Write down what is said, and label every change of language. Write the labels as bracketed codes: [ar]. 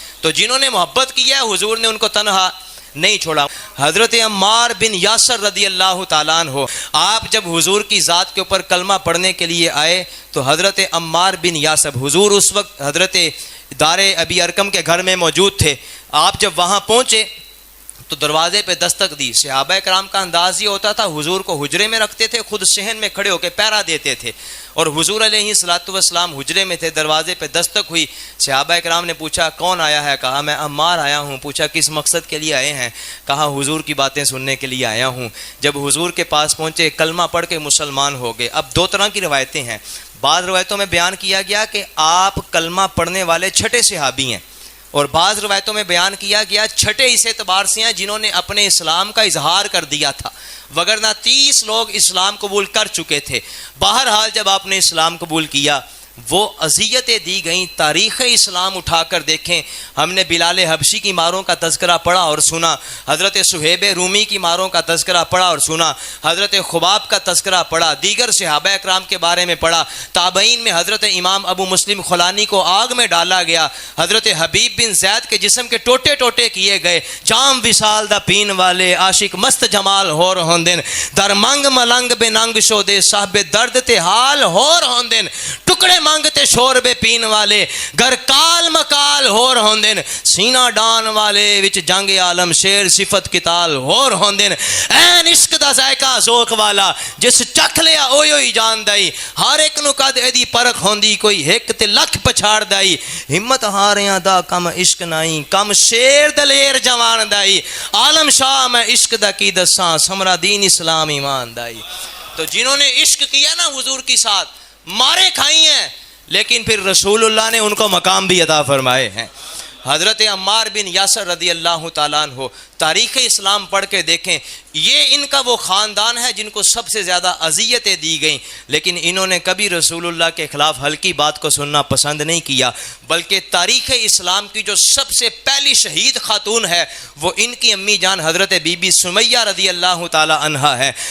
[ur] تو جنہوں نے محبت کی ہے حضور نے ان کو تنہا نہیں چھوڑا. حضرت عمار بن یاسر رضی اللہ تعالیٰ عنہ, آپ جب حضور کی ذات کے اوپر کلمہ پڑھنے کے لیے آئے تو حضرت عمار بن یاسر, حضور اس وقت حضرت دار ابی ارکم کے گھر میں موجود تھے. آپ جب وہاں پہنچے تو دروازے پہ دستک دی. صحابہ کرام کا انداز یہ ہوتا تھا حضور کو حجرے میں رکھتے تھے, خود صحن میں کھڑے ہو کے پہرا دیتے تھے, اور حضور علیہ الصلوۃ والسلام حجرے میں تھے. دروازے پہ دستک ہوئی, صحابہ کرام نے پوچھا کون آیا ہے؟ کہا میں عمار آیا ہوں. پوچھا کس مقصد کے لیے آئے ہیں؟ کہا حضور کی باتیں سننے کے لیے آیا ہوں. جب حضور کے پاس پہنچے کلمہ پڑھ کے مسلمان ہو گئے. اب دو طرح کی روایتیں ہیں. بعض روایتوں میں بیان کیا گیا کہ آپ کلمہ پڑھنے والے چھٹے صحابی ہیں, اور بعض روایتوں میں بیان کیا گیا چھٹے اس اعتبار سے ہیں جنہوں نے اپنے اسلام کا اظہار کر دیا تھا, وگرنہ 30 لوگ اسلام قبول کر چکے تھے. بہرحال جب آپ نے اسلام قبول کیا وہ اذیتیں دی گئیں. تاریخ اسلام اٹھا کر دیکھیں, ہم نے بلال حبشی کی ماروں کا تذکرہ پڑھا اور سنا, حضرت صہیب رومی کی ماروں کا تذکرہ پڑھا اور سنا, حضرت خباب کا تذکرہ پڑھا, دیگر صحابہ اکرام کے بارے میں پڑھا. تابعین میں حضرت امام ابو مسلم خولانی کو آگ میں ڈالا گیا, حضرت حبیب بن زید کے جسم کے ٹوٹے ٹوٹے کیے گئے. [pa] جام وصال دا پین والے عاشق مست جمال ہور ہوندن, در منگ ملنگ بے ننگ شو دے صاحب درد تے حال ہور ہوندن, ٹکڑے مانگتے شور بے پین والے گر کال مکال ہور ہوندن, سینہ ڈان والے وچ جنگ عالم شیر صفت کتال ہور ہوندن. این عشق دا ذائقہ ذوق والا جس چکھ لیا اوئی جان دائی, ہر ایک نو کد ایدی پرکھ ہوندی کوئی ہک تے لکھ پچھاڑ دائی. ہمت ہاریاں دا کم عشق نائی کم شیر دلیر جوان دائی, عالم شاہ میں عشق دا کی دساں سمرا دین اسلام ایمان دائی. [ur] تو جنہوں نے عشق کیا نا حضور کی ساتھ, مارے کھائی ہیں, لیکن پھر رسول اللہ نے ان کو مقام بھی عطا فرمائے ہیں. حضرت عمار بن یاسر رضی اللہ تعالیٰ عنہ, تاریخ اسلام پڑھ کے دیکھیں, یہ ان کا وہ خاندان ہے جن کو سب سے زیادہ اذیتیں دی گئیں, لیکن انہوں نے کبھی رسول اللہ کے خلاف ہلکی بات کو سننا پسند نہیں کیا, بلکہ تاریخ اسلام کی جو سب سے پہلی شہید خاتون ہے وہ ان کی امی جان حضرت بی بی سمیہ رضی اللہ تعالی عنہا ہے.